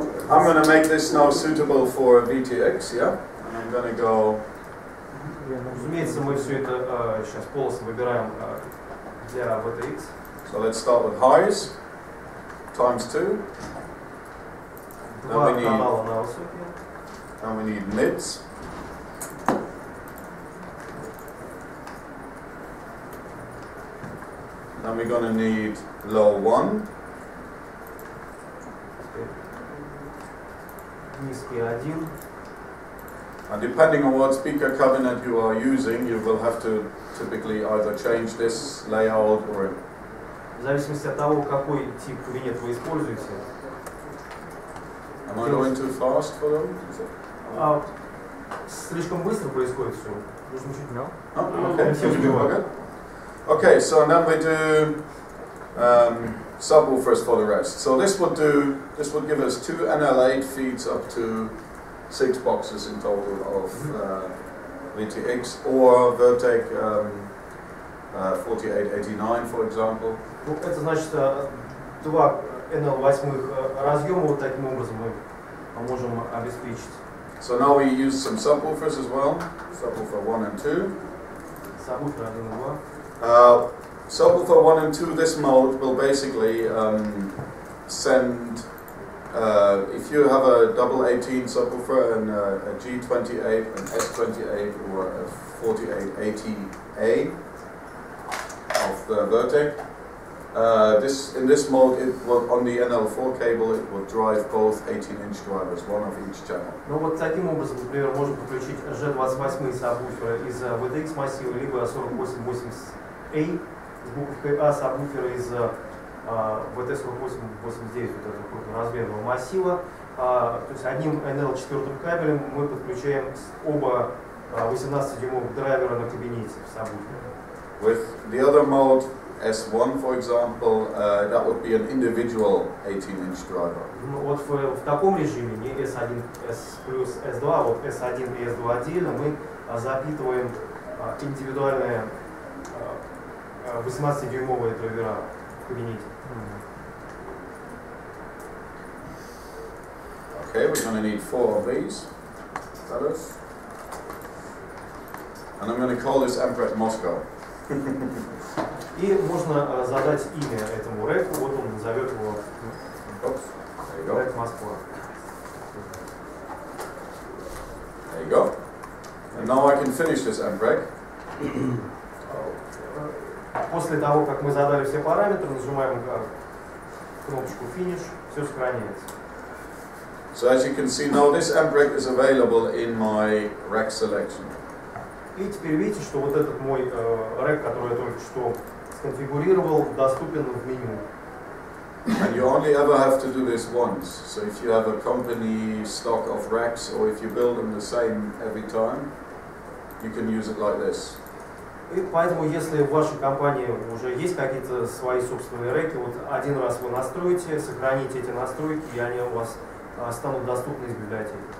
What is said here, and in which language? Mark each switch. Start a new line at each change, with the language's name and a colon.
English: I'm gonna make this now suitable for VTX, yeah? And I'm gonna go.
Russian: Разумеется, мы все это сейчас полосы выбираем для VTX.
English: So let's start with highs times 2.
Russian: Два канала на высокие.
English: And we need mids. Then we're gonna need low 1.
Russian: Низкий 1.
English: And depending on what speaker cabinet you are using, you will have to typically either change this layout or.
Russian: В зависимости от того, какой тип кабинет вы используете.
English: Am I going too fast for them?
Russian: Слишком быстро происходит все. Нужно чуть медленнее.
English: Oh, okay. Okay, so then we do subwoofers for the rest. So this would give us 2 NL8 feeds up to 6 boxes in total of VTX or Vertec 4889, for example.
Russian: Это значит 2 NL8 разъема, вот таким образом мы можем обеспечить.
English: So now we use some subwoofers as well, subwoofer 1 and 2.
Russian: Subwoofer 1 и 2.
English: Subwoofer 1 and 2, this mode will basically send, if you have a double 18 subwoofer and a G28, an S28 or a 4880A of the Vertec, in this mode, it will, on the NL4 cable, it will drive both 18-inch drivers, one of each channel.
Russian: Ну вот таким образом, например, можно подключить G28 сабвуфера из VTX массива, либо 4880A с буковкой А сабвуфера из VT4889 вот этого крупноразмерного массива. То есть одним NL4 кабелем мы подключаем оба 18-дюймовых драйвера на кабинете в сабвуфере.
English: With the other mode, S1 for example, that would be an individual 18-inch driver.
Russian: Ну, вот в таком режиме, не S1, S плюс S2, а вот S1 и S2 отдельно, мы запитываем индивидуальные 18-дюймовые драйвера в кабинете.
English: Okay, we're going to need 4 of these fellas. And I'm going to call this Emperor Moscow.
Russian: И можно задать имя этому рэку, вот он назовет его рэк Москва.
English: There you go. And now I can finish this MPREG.
Russian: После того, как мы задали все параметры, нажимаем кнопочку Finish, все сохраняется.
English: So as you can see now, this MPREG is available in my rack selection.
Russian: И теперь видите, что вот этот мой рэк, который я только что сконфигурировал, доступен в меню.
English: And you only ever have to do this once. So if you have a company stock of racks, or if you build them the same every time, you can use it like this.
Russian: И поэтому, если в вашей компании уже есть какие-то свои собственные рэки, вот один раз вы настроите, сохраните эти настройки, и они у вас станут доступны из библиотеки.